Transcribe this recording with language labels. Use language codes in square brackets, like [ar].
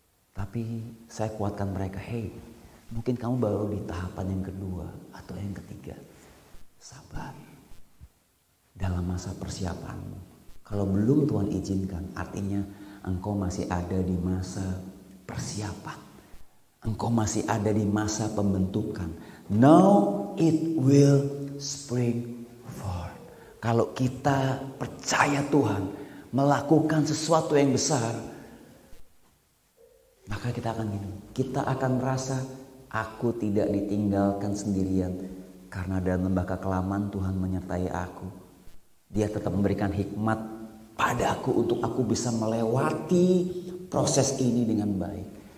[id] Tapi saya kuatkan mereka, hey, mungkin kamu baru di tahapan yang kedua atau yang ketiga. Sabar. Dalam masa persiapanmu. Kalau belum Tuhan izinkan, artinya engkau masih ada di masa persiapan. Engkau masih ada di masa pembentukan. [en] Now it will spring forth. [id] Kalau kita percaya Tuhan melakukan sesuatu yang besar, maka kita akan gini. Kita akan merasa aku tidak ditinggalkan sendirian. Karena dalam lembah kekelaman Tuhan menyertai aku. Dia tetap memberikan hikmat padaku untuk aku bisa melewati proses ini dengan baik.